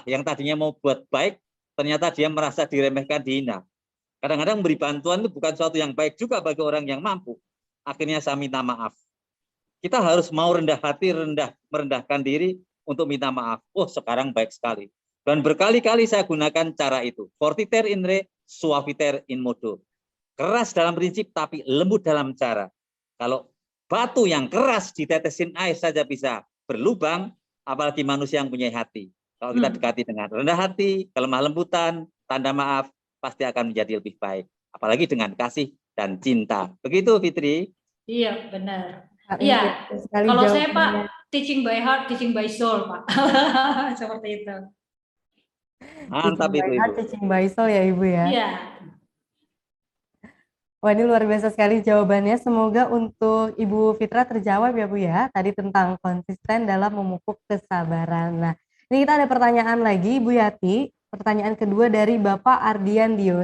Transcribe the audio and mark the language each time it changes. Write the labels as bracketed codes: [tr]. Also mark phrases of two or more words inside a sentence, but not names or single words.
[id] Yang tadinya mau buat baik, ternyata dia merasa diremehkan, dihina. Kadang-kadang beri bantuan itu bukan suatu yang baik juga bagi orang yang mampu. Akhirnya saya minta maaf. Kita harus mau rendah hati, merendahkan diri untuk minta maaf. Sekarang baik sekali. Dan berkali-kali saya gunakan cara itu. [la] Fortiter in re, suaviter in modo. [id] Keras dalam prinsip tapi lembut dalam cara. Kalau batu yang keras ditetesin air saja bisa berlubang, apalagi manusia yang punya hati. Kalau kita dekati dengan rendah hati, kelemah lembutan, tanda maaf, pasti akan menjadi lebih baik. Apalagi dengan kasih dan cinta. Begitu, Fitri? Iya, benar. Pak, Iya, sekali kalau saya Pak, jawabannya. [en] teaching by heart, teaching by soul Pak. [id] Seperti itu. Mantap [en] Teaching by [id] itu, Ibu. [en] heart, teaching by soul [id] ya Ibu ya. Iya. Wah, ini luar biasa sekali jawabannya. Semoga untuk Ibu Fitra terjawab ya Bu ya. Tadi tentang konsisten dalam memupuk kesabaran. Nah, ini kita ada pertanyaan lagi Bu Yati. Pertanyaan kedua dari Bapak Ardian Dio.